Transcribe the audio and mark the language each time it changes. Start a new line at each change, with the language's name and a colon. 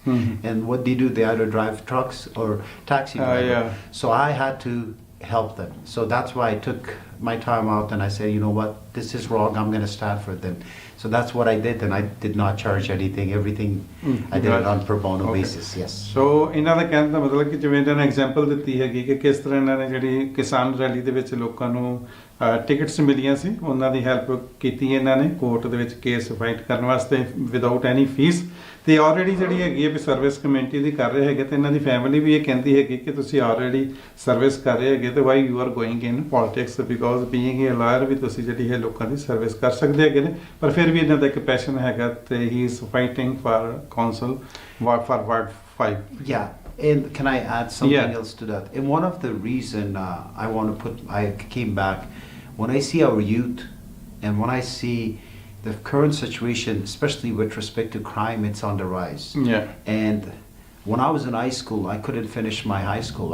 English: And what they do, they either drive trucks or taxi driver. So I had to help them. So that's why I took my time out and I said, you know what, this is wrong, I'm going to stand for them. So that's what I did, and I did not charge anything. Everything I did it on pro bono basis. Yes. So
Punjabi: ਇਹਨਾਂ ਦਾ ਕਹਿਣ ਦਾ ਮਤਲਬ ਕਿ ਜਿਵੇਂ ਇਹਨਾਂ ਨੇ example ਦਿੱਤੀ ਹੈਗੀ ਕਿ ਕਿਸ ਤਰ੍ਹਾਂ ਇਹਨਾਂ ਨੇ ਜਿਹੜੀ ਕਿਸਾਨ ਰੈਲੀ ਦੇ ਵਿੱਚ ਲੋਕਾਂ ਨੂੰ ਟਿਕਟਸ ਮਿਲੀਆਂ ਸੀ, ਉਹਨਾਂ ਦੀ ਹੈਲਪ ਕੀਤੀ ਇਹਨਾਂ ਨੇ ਕੋਰਟ ਦੇ ਵਿੱਚ ਕੇਸ ਫਾਈਟ ਕਰਨ ਵਾਸਤੇ
English: Without any fee.
Punjabi: ਤੇ ਆਲਰੇਡੀ ਜਿਹੜੀ ਹੈਗੀ ਹੈ ਵੀ ਸਰਵਿਸ ਕਮਿਊਨਿਟੀ ਦੀ ਕਰ ਰਹੇ ਹੈਗੇ ਤੇ ਇਹਨਾਂ ਦੀ ਫੈਮਿਲੀ ਵੀ ਇਹ ਕਹਿੰਦੀ ਹੈਗੀ ਕਿ ਤੁਸੀਂ ਆਲਰੇਡੀ ਸਰਵਿਸ ਕਰ ਰਹੇ ਹੈਗੇ ਤੇ
English: why you are going in politics, because being a lawyer
Punjabi: ਵੀ ਤੁਸੀਂ ਜਿਹੜੀ ਹੈ ਲੋਕਾਂ ਦੀ ਸਰਵਿਸ ਕਰ ਸਕਦੇ ਹੈਗੇ ਨੇ। ਪਰ ਫਿਰ ਵੀ ਇਹਨਾਂ ਦਾ ਇੱਕ ਪੈਸ਼ਨ ਹੈਗਾ ਤੇ
English: He is fighting for council for ward 5. Yeah. And can I add something else to that? And one of the reason I came back, when I see our youth and when I see the current situation, especially with respect to crime, it's on the rise. And when I was in high school, I couldn't finish my high school.